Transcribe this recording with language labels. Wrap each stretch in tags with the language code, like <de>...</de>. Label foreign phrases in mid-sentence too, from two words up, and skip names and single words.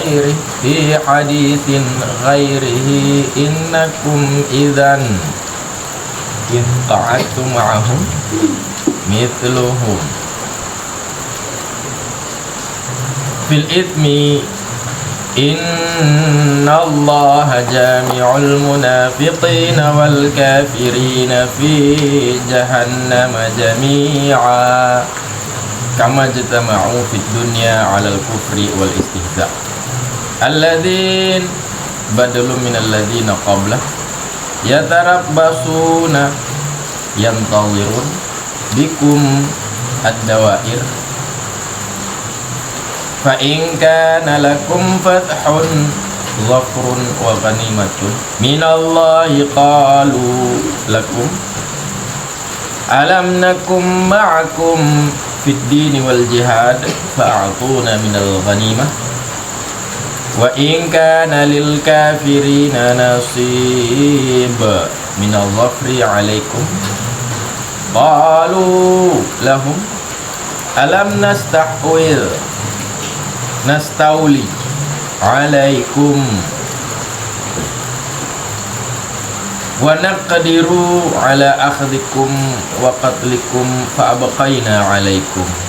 <ar>غيره إنكم إذا إن قعدتم معهم مثلهم في الإثم إن الله جامع المنافقين والكافرين في جهنم جميعا كما اجتمعوا في الدنيا على الكفر والاستهزاء الذين بدل من الذين قبله يتربصون ينتظرون بكم الدوائر فإن كان لكم فتح ظفر وغنيمة من الله قالوا لكم ألم نكن معكم في الدين والجهاد فأعطونا من الغنيمة وإن كان للكافرين نصيب من الظفر عليكم قالوا لهم ألم نستول عليكم ونقدر على أخذكم وقتلكم فأبقينا عليكم</ar>